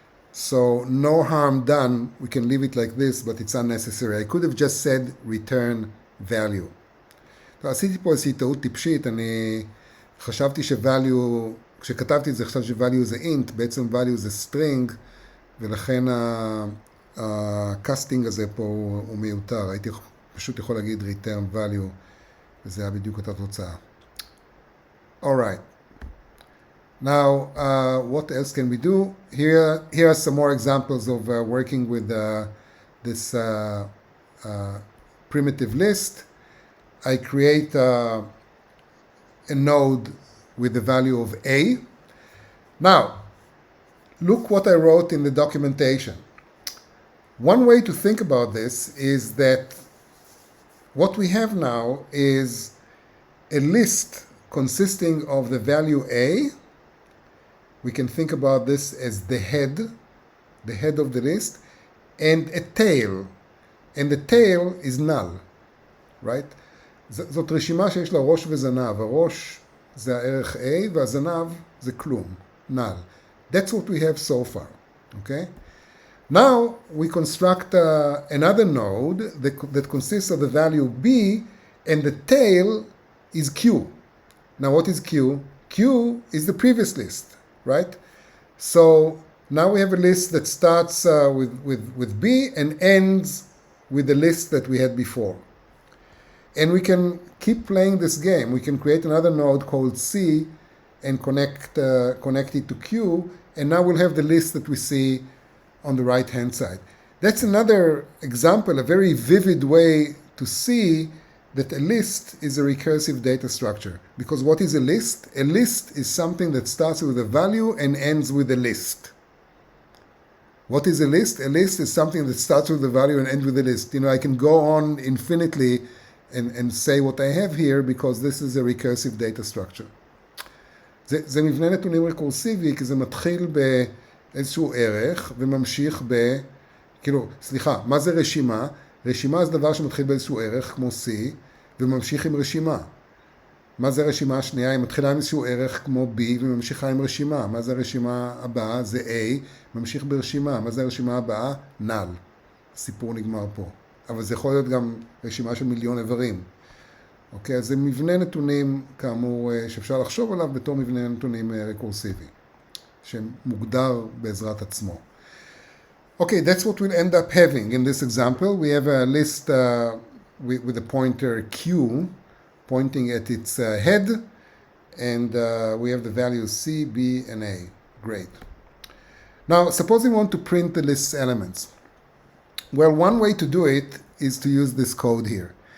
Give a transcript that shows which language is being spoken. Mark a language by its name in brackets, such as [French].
[English] So no harm done. We can leave it like this, but it's unnecessary. I could have just said return value. [Hebrew] עשיתי פה איזושהי טעות טיפשית, אני חשבתי ש-value, כשכתבתי את זה חשבתי ש-value זה int, בעצם value זה string, ולכן הקאסטינג הזה פה הוא מיותר. הייתי פשוט יכול להגיד return value, וזה היה בדיוק אותה תוצאה. [English] Alright. Now, what else can we do? Here are some more examples of working with this primitive list. I create a node with the value of A. Now, look what I wrote in the documentation. One way to think about this is that what we have now is a list consisting of the value A. We can think about this as the head of the list, and a tail. And the tail is null, right? [Hebrew] זאת רשימה שיש לה ראש וזנב. הראש זה הערך A, והזנב זה כלום, null. [English] That's what we have so far, okay? Now we construct another node that consists of the value B, and the tail is Q. Now what is Q? Q is the previous list, right? So now we have a list that starts with B and ends with the list that we had before. And we can keep playing this game. We can create another node called C and connect it to Q, and now we'll have the list that we see on the right-hand side. That's another example, a very vivid way to see that a list is a recursive data structure. Because what is a list? A list is something that starts with a value and ends with a list. What is a list? A list is something that starts with a value and ends with a list. I can go on infinitely and say what I have here because this is a recursive data structure. [Hebrew] זה מבנה נתונים רקורסיבי, כי זה מתחיל באיזשהו ערך וממשיך סליחה, מה זה רשימה? רשימה זה דבר שמתחיל באיזשהו ערך כמו C וממשיך עם רשימה. מה זה הרשימה השנייה? היא מתחילה עם איזשהו ערך כמו B וממשיכה עם רשימה. מה זה הרשימה הבאה? זה A, ממשיך ברשימה. מה זה הרשימה הבאה? null. הסיפור נגמר פה. אבל זה יכול להיות גם רשימה של מיליון איברים. אוקיי, אז זה מבנה נתונים, כאמור, שאפשר לחשוב עליו בתור מבנה נתונים רקורסיבי, שמוגדר בעזרת עצמו. [English] Okay, that's what we'll end up having in this example. We have a list with a pointer Q pointing at its head, and we have the values C, B, and A. Great. Now, suppose we want to print the list's elements. Well, one way to do it is to use this code here.